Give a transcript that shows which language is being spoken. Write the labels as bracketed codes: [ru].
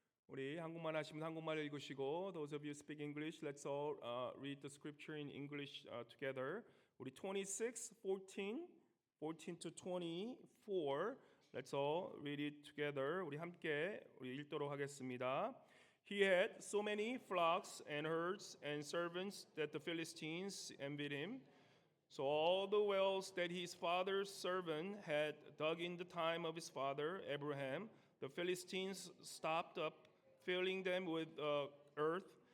[ko] 우리 한국말 하시면 한국말 읽으시고, [en] those of you speak English, let's all read the scripture in English together. 우리 26, 14 to 24, let's all read it together. [ko] 우리 함께 읽도록 하겠습니다. [en] He had so many flocks and herds and servants that the Philistines envied him. So all the wells that his father's servant had dug in the time of his father Abraham, the Philistines stopped up, filling them with earth.